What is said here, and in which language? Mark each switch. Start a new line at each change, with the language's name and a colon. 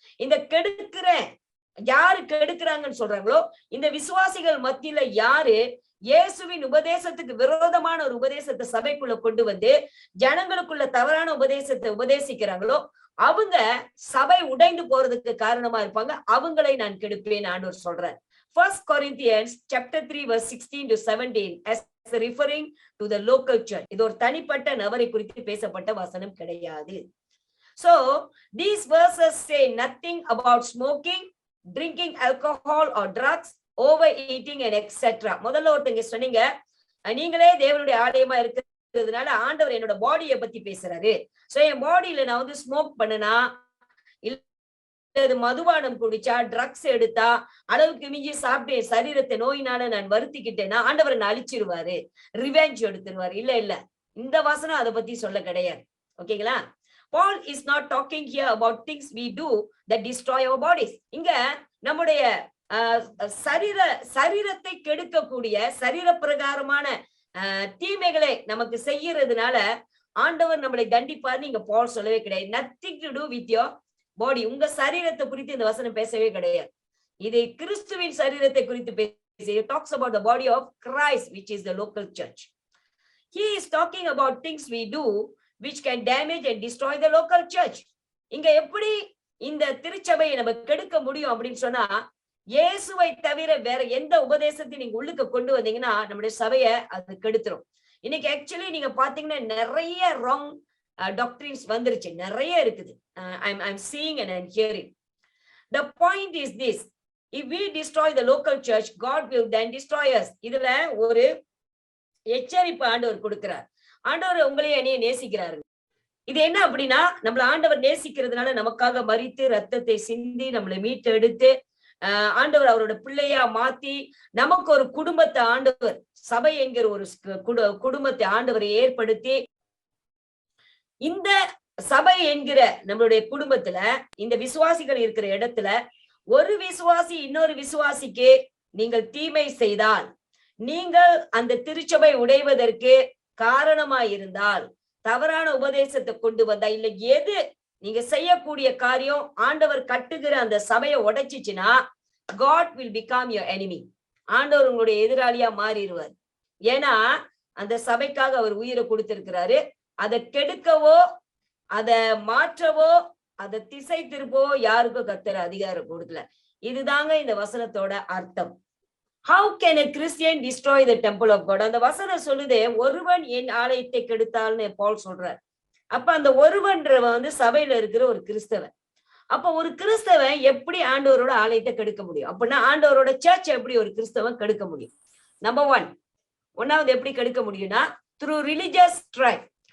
Tamil: இந்த கெடுக்கிற யாரு கெடுக்கிறாங்கன்னு சொல்றாங்களோ இந்த விசுவாசிகள் மத்தியில யாரு இயேசுவின் உபதேசத்துக்கு விரோதமான ஒரு உபதேசத்தை சபைக்குள்ள கொண்டு வந்து ஜனங்களுக்குள்ள தவறான உபதேசத்தை உபதேசிக்கிறாங்களோ அவங்க சபை உடைந்து போறதுக்கு காரணமா இருப்பாங்க, அவங்களை நான் கெடுப்பேன் ஆண்டவர் சொல்றார்.
English: 1 Corinthians chapter 3 verse 16 to 17 as referring to the local church.
Tamil: இது ஒரு தனிப்பட்ட நபரை குறித்து பேசப்பட்ட வசனம் கிடையாது.
English: So these verses say nothing about smoking, drinking alcohol or drugs, overeating and etc.
Tamil: முதல்ல ஒருத்தங்க சொன்னீங்க, நீங்களே தேவனுடைய ஆலயமா இருக்கிறதுனால ஆண்டவர் என்னோட பாடியை பத்தி பேசுறாரு. சோ என் பாடியில நான் ஸ்மோக் பண்ணனா, இல்ல மதுபானம் குடிச்சா, ட்ரக்ஸ் எடுத்தா, அளவுக்கு மிஞ்சி சாப்பிட்டு சரீரத்தை நோயினால நான் வருத்திக்கிட்டேன்னா ஆண்டவர் என்ன அழிச்சிருவாரு, ரிவெஞ்ச் எடுத்துருவாரு. இல்ல இந்த வசனம் அதை பத்தி சொல்ல கிடையாது. ஓகேங்களா?
English: Paul is not talking here about things we do that destroy our bodies.
Tamil: இங்க நம்முடைய சரீரத்தை கெடுக்கக்கூடிய சரீர பிரகாரமான தீமைகளை நமக்கு செய்யறதுனால ஆண்டவர் நம்மளை தண்டிப்பார் நீங்க பால் சொல்லவே கிடையாது.
English: Nothing to do with your body.
Tamil: உங்க சரீரத்தை குறித்து இந்த வசனம் பேசவே கிடையாது. இது கிறிஸ்துவின் சரீரத்தை குறித்து பேச.
English: It talks about the body of Christ, which is the local church. He is talking about things we do which can damage and destroy the local church.
Tamil: இங்க எப்படி இந்த திருச்சபையை நம்ம கெடுக்க முடியும் அப்படின்னு சொன்னா, இயேசுவை தவிர வேற எந்த உபதேசத்தை நீங்க உள்ளுக்கு கொண்டு வந்தீங்கன்னா நம்முடைய சபையை அது கெடுத்துரும். இன்னைக்கு ஆக்சுவலி நீங்க பாத்தீங்கன்னா நிறைய ராங் டாக்டரின்ஸ் வந்துருச்சு, நிறைய இருக்குது.
English: I'm seeing and I'm hearing. The point is this, if we destroy the local church, God will then destroy us.
Tamil: இதுல ஒரு எச்சரிப்பு ஆண்டவர் கொடுக்கிறார். ஆண்டவர் உங்களையும் என்னையும் நேசிக்கிறாரு. இது என்ன அப்படின்னா, நம்மள ஆண்டவர் நேசிக்கிறதுனால நமக்காக மரித்து ரத்தத்தை சிந்தி நம்மளை மீட்டெடுத்து ஆண்டவர் அவரோட பிள்ளையா மாத்தி நமக்கு ஒரு குடும்பத்தை ஆண்டவர், சபை என்கிற ஒரு குடும்பத்தை ஆண்டவரை ஏற்படுத்தி, இந்த சபை என்கிற நம்மளுடைய குடும்பத்துல இந்த விசுவாசிகள் இருக்கிற இடத்துல ஒரு விசுவாசி இன்னொரு விசுவாசிக்கு நீங்கள் தீமை செய்தால், நீங்கள் அந்த திருச்சபை உடைவதற்கு காரணமாயிருந்தால், தவறான உபதேசத்தை கொண்டு வந்தா, இல்ல எது நீங்க செய்யக்கூடிய காரியம் ஆண்டவர் கட்டுகிற அந்த சபையை உடைச்சிச்சுன்னா,
English: God will become your enemy.
Tamil: ஆண்டவர் உங்களுடைய எதிராளியா மாறிடுவார். ஏன்னா அந்த சபைக்காக அவர் உயிரை கொடுத்திருக்கிறாரு. அதை கெடுக்கவோ அதை மாற்றவோ அதை திசை திருப்பவோ யாருக்கும் கர்த்தர் அதிகாரம் கொடுக்கல. இதுதாங்க இந்த வசனத்தோட அர்த்தம்.
English: How can a Christian destroy the temple of God?
Tamil: அந்த வசனம் சொல்லுதே, ஒருவன் என் ஆலயத்தை கெடுத்தால்னு பவுல் சொல்றார். அப்ப அந்த ஒருவன்றவன் சபையில இருக்கிற ஒரு கிறிஸ்தவன். அப்ப ஒரு கிறிஸ்தவன் எப்படி ஆண்டவரோட ஆலயத்தை கெடுக்க முடியும்? அப்படின்னா ஆண்டவரோட சர்ச் எப்படி ஒரு கிறிஸ்தவன் கெடுக்க முடியும்? நம்பர் ஒன்னாவது எப்படி கெடுக்க முடியும்னா,
English: through religious strife.